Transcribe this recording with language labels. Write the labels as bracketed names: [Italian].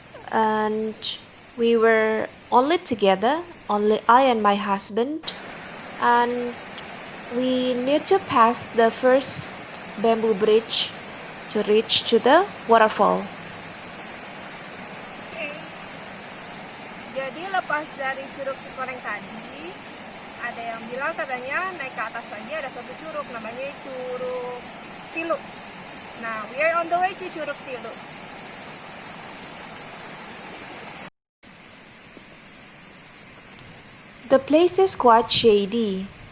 [English] And we were only together, only I and my husband. And we need to pass the first bamboo bridge to reach to the waterfall. [Indonesian] Jadi lepas dari Curug Cikoreng tadi, ada yang bilang katanya naik ke atas lagi ada satu curug namanya Curug Tilu. [English] Nah, we are on the way to Curug Tilu. The place is quite shady.